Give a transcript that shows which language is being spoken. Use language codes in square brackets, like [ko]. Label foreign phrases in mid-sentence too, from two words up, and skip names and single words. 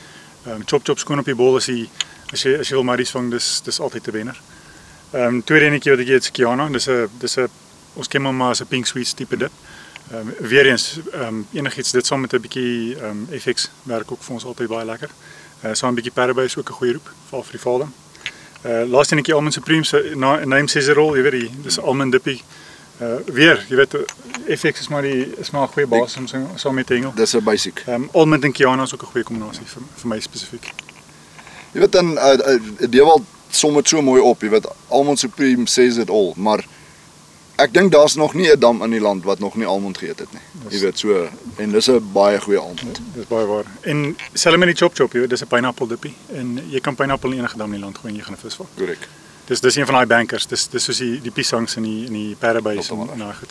[af] Chop skoon op die bol as jy wil marries vang, dis altyd 'n wenner. Tweede enetjie wat ek het is Kiana, dis 'n ons ken hom maar as 'n [en] pink sweet [af] tipe dip. Weer eens, enigiets dit saam met 'n bietjie FX werk ook vir ons altyd baie lekker. Saam 'n bietjie Paraby is ook 'n goeie roep, veral vir die Valdam. Laaste enetjie Almond Supreme se name [en] says it all, [af] jy weet dis almond dippie. Weer, jy weet FX is maar 'n goeie basis om saam met te hengel. Dis 'n basic. Almond en Kiana is ook 'n goeie kombinasie vir my spesifiek. Jy weet dan Dewald som dit so mooi op, jy weet Almond Supreme [en] says it all, [af] maar ek dink daar's nog nie 'n dam in die land wat nog nie almond geëet het nie. Jy weet so, en dis 'n baie goeie almond. Dis baie waar. En selfs met die Chop, jy weet dis 'n pineapple dippie en jy kan pineapple in enige dam in die land gooi en jy gaan 'n vis vang. Korrek. Dis een van daai bankers. Dis soos die piesangs en die Parabys en daai goed.